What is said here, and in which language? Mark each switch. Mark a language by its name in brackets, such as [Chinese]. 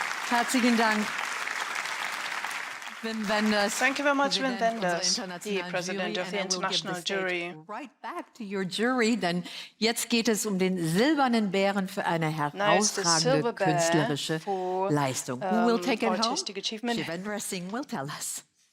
[German] Herzlichen Dank, Wim Wenders. [English] Thank you very much, Wim Wenders, the President of the International Jury. Right back to your jury, [German] denn jetzt geht es den silbernen Bären für eine herausragende künstlerische Leistung. [English] Who will take it home? Shivendra Singh will tell us.